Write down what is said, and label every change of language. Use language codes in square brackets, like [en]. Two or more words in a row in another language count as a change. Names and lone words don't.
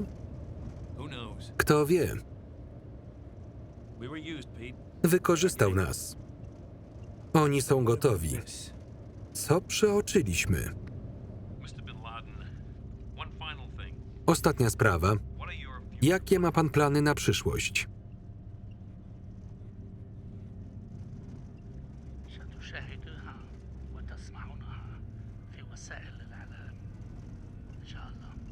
[pl] Kto wie? Wykorzystał nas. Oni są gotowi. Co przeoczyliśmy? Ostatnia sprawa. Jakie ma pan plany na przyszłość? [ar] ستشاهدوها وتسمعونها في وسائل الإعلام إن شاء الله.